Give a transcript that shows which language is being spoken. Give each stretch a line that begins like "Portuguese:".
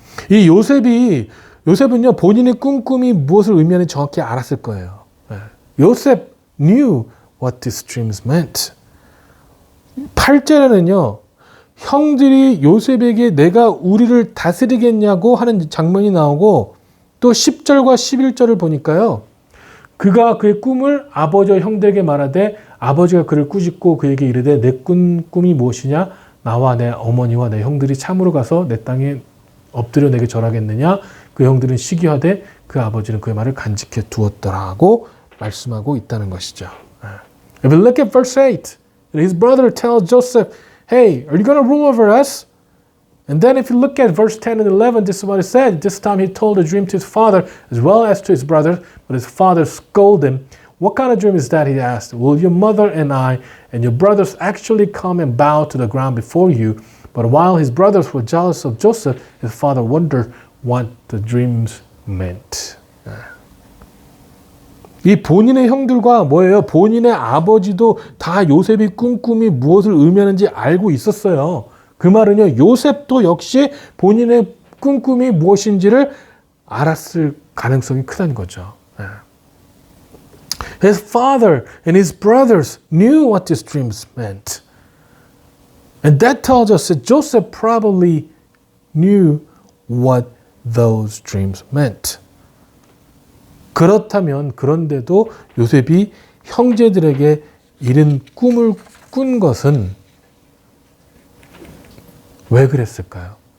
Korean: 이 요셉은요 본인의 꿈이 무엇을 의미하는지 정확히 알았을 거예요.
English: 요셉 knew what these dreams meant.
Korean: 8절에는요 형들이 요셉에게 내가 우리를 다스리겠냐고 하는 장면이 나오고 또 10절과 11절을 보니까요 그가 그의 꿈을 아버지와 형들에게 말하되 아버지가 그를 꾸짖고 그에게 이르되 내 꿈이 무엇이냐? 나와 내 어머니와 내 형들이 참으로 가서 내 땅에 엎드려 내게 절하겠느냐? 그 형들은 시기하되 그 아버지는 그의 말을 간직해 두었더라고 말씀하고 있다는 것이죠.
English: If you look at verse 8, his brother tells Joseph, hey, are you going to rule over us? And then if you look at verse 10 and 11, this is what it said. This time he told a dream to his father as well as to his brothers, but his father scolded him. What kind of dream is that, he asked. Will your mother and I and your brothers actually come and bow to the ground before you? But while his brothers were jealous of Joseph, his father wondered what the dreams meant.
Korean: 이 본인의 형들과 뭐예요? 본인의 아버지도 다 요셉이 꿈이 무엇을 의미하는지 알고 있었어요. 그 말은요, 요셉도 역시 본인의 꿈이 무엇인지를 알았을 가능성이 크다는 거죠.
English: His father and his brothers knew what these dreams meant. And that tells us that Joseph probably knew what those dreams meant.
Korean: 그렇다면 그런데도 요셉이 형제들에게 이른 꿈을 꾼 것은 왜 그랬을까요?